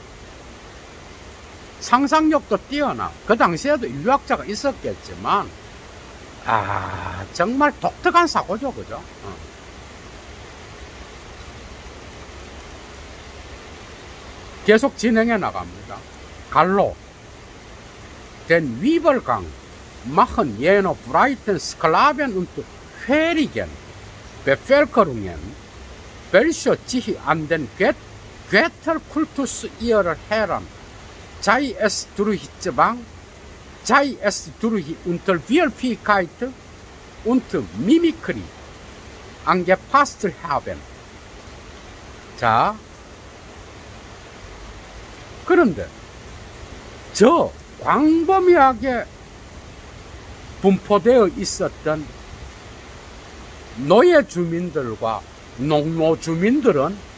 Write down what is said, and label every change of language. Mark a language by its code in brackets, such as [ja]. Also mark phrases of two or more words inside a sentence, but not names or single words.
[ko] 상상력도 뛰어나. 그 당시에도 인류학자가 있었겠지만, 정말 독특한 사고죠, 그죠? 계속 진행해 나갑니다. 갈로, [de] den Übergang machen jener breiten Sklaven- und Färigen Bevölkerungen, welche sich an den Götterkultus ihrer Herren, sei es durch Zwang, sei es durch Unterwürfigkeit und Mimikry, angepasst haben. [ko] 자, 그런데 저 광범위하게 분포되어 있었던 노예 주민들과 농노 주민들은